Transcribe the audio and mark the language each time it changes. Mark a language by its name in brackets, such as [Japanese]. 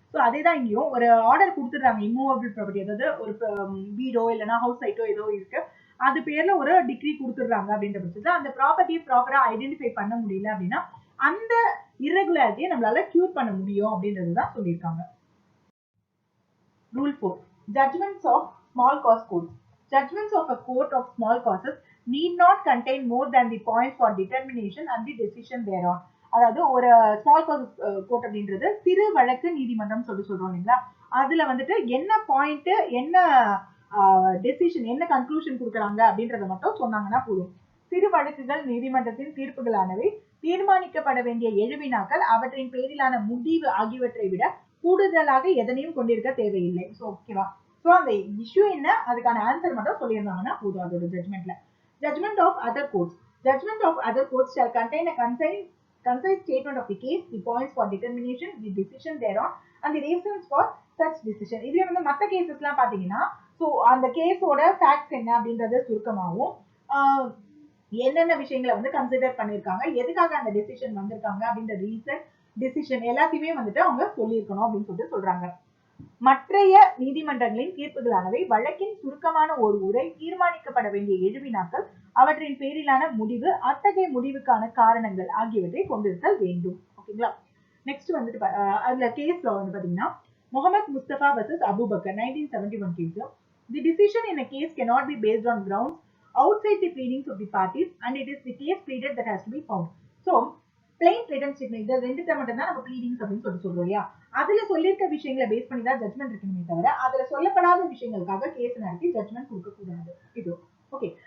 [Tamil] So அதே தான் இங்கேயும் ஒரு ஆர்டர் கொடுத்துடுறாங்க இம்மூவபிள் ப்ராப்பர்ட்டி, அதாவது ஒரு வீடோ இல்லைன்னா ஹவுஸ் சைட்டோ ஏதோ இருக்கு, அது பேர்ல ஒரு டிகிரி கொடுத்துடுறாங்க அப்படின்ற பட்சத்தில் அந்த ப்ராப்பர்ட்டியை ப்ராப்பரா ஐடென்டிஃபை பண்ண முடியல அப்படின்னா அந்த irregularity நம்மளால கியூர் பண்ண முடியும் அப்படின்றது தான் சொல்லியிருக்காங்க. [English] Rule 4. Judgments of small cause courts. Judgments of a court of small causes need not contain more than the points for determination and the decision thereon. [Tamil] அதாவது ஒரு ஸ்மால் காஸ் கோர்ட் அப்படின்றது சிறு வழக்கு நீதிமன்றம் சொல்றோம் இல்லைங்களா, அதுல வந்துட்டு என்ன பாயிண்ட் என்ன டெசிஷன் என்ன கன்க்ளூஷன் கொடுக்குறாங்க அப்படின்றத மட்டும் சொன்னாங்கன்னா போதும். சிறு வழக்குகள் நீதிமன்றத்தின் தீர்ப்புகளானவை தீர்மானிக்கப்பட வேண்டிய எழுவினாக்கள் அவற்றின் பேரிலான முடிவு ஆகியவற்றை விட கூடுதலாக எதனையும் கொண்டிருக்க தேவையில்லை. ஸோ ஓகேவா, ஸோ அந்த இஷ்யூ என்ன அதுக்கான ஆன்சர் மட்டும் சொல்லியிருந்தாங்கன்னா போதும் அதோட ஜட்மெண்ட்ல. [English] Judgment of other courts. Judgment of other courts shall contain a concise statement of the case, the points for determination, the decision thereon, and the reasons for such decision. [Tamil] இதுவே வந்து மற்ற கேசஸ்லாம் பார்த்தீங்கன்னா ஸோ அந்த கேஸோட ஃபேக்ட்ஸ் என்ன அப்படின்றத சுருக்கமாகவும் என்னென்ன விஷயங்களை வந்து கன்சிடர் பண்ணியிருக்காங்க, எதுக்காக அந்த டெசிஷன் வந்திருக்காங்க அப்படின்ற ரீசன், டிசிஷன் எல்லாத்தையுமே வந்துட்டு அவங்க சொல்லியிருக்கணும் அப்படின்னு சொல்லிட்டு சொல்றாங்க. மற்றைய நீதிமன்றங்களின் தீர்ப்புகளானவை வழக்கின் சுருக்கமான ஒரு உரை, தீர்மானிக்கப்பட வேண்டிய எழுவினாக்கள், அவற்றின் பேரிலான முடிவு, அத்தகைய முடிவுக்கான காரணங்கள் ஆகியவற்றை கொண்டிருத்தல் வேண்டும். ஓகேங்களா. நெக்ஸ்ட் வந்துட்டு அதுல கேஸ்ல வந்து பாத்தீங்கன்னா Mohammed Mustafa vs Abu Bakr 1971 case. [English] The decision in a case cannot be based on grounds outside the pleadings of the parties and it is the case pleaded that has to be found. [Tamil] So plain written statement இது ரெண்டுத்தை மட்டும் தான் நம்ம bleedings அப்படின்னு சொல்றோம் இல்லையா. அதுல சொல்லியிருக்க விஷயங்களை பேஸ் பண்ணி தான் ஜட்மெண்ட் இருக்கணுமே தவிர அதுல சொல்லப்படாத விஷயங்களுக்காக கேஸ் நடத்தி ஜட்மெண்ட் கொடுக்க கூடாது. இது ஓகே.